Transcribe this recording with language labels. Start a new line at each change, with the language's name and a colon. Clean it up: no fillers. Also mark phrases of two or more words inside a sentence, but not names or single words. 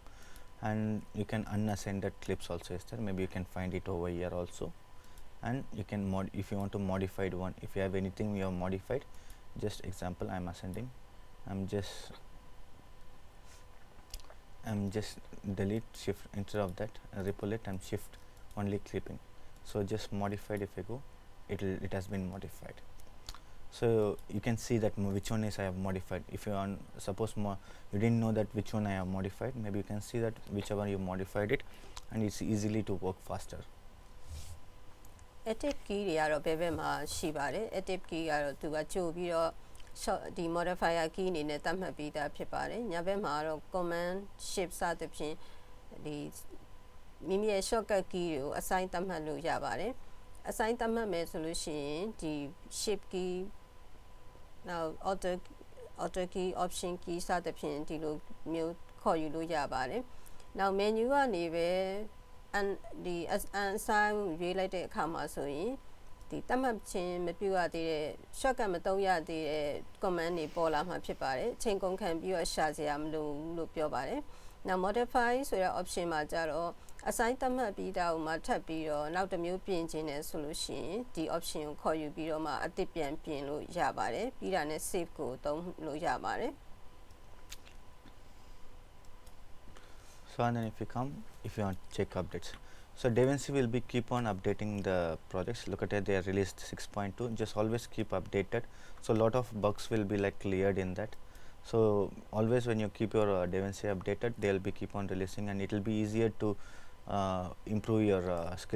English: And you can unassign that clips also is there, maybe you can find it over here also, and you can if you want to modify one, if you have anything you have modified, just example I'm ascending, I'm just delete shift instead of that ripple it and shift only clipping, so just modified if I go it has been modified. So you can see that which one is I have modified. If you are suppose you didn't know that which one I have modified, maybe you can see that whichever you modified it, and it's easily to work faster. Active key
Burmese: တွေကတော့ဘယ်ဘက်မှာရှိပါတယ်
English: active key
Burmese: ကတော့သူကကြိုပြီးတော့ဒီ
English: modifier key
Burmese: အနေနဲ့သတ်မှတ်ပြီးသားဖြစ်ပါတယ်ညာဘက်မှာတော့
English: command shift
Burmese: စသဖြင့်ဒီမိမိရဲ့ shortcut key တွေကို assign သတ်မှတ်လို့ရပါတယ် assign သတ်မှတ်မယ်ဆိုလို့ရှိရင်ဒီ
English: shift key now auto key option key
Burmese: စသဖြင့်ဒီလိုမျိုးခေါ်ယူလို့ရ ပါတယ်
English: now menu
Burmese: ကနေပဲဒီ assign ရွေးလိုက်တဲ့အခါမှာဆိုရင်ဒီသတ်မှတ်ခြင်းမပြုရသေးတဲ့ shortcut မသုံးရသေးတဲ့ command တွေပေါ်လာမှာဖြစ်ပါတယ်အချိန်ကုန်ခံပြီးတော့ရှာစရာမလိုဘူးလို့ပြောပါတယ်
English: now modify
Burmese: ဆိုတဲ့ option မှာကြတော့ assign သတ်မှတ်ပြီးတာကိုမှထပ်ပြီးတော့နောက်တစ်မျိုးပြင်ခြင်းနဲ့ဆိုလို့ရှိရင်ဒီ option ကိုခေါ်ယူပြီးတော့မှအသစ်ပြန်ပြင်လို့ရပါတယ်ပြီးတာနဲ့ save ကိုသုံးလို့ရပါတယ်
English: So and then if you want to check updates, so DaVinci will be keep on updating the projects. Look at it, they are released 6.2, just always keep updated, so a lot of bugs will be like cleared in that. So always when you keep your DaVinci updated, they will be keep on releasing, and it will be easier to improve your skills.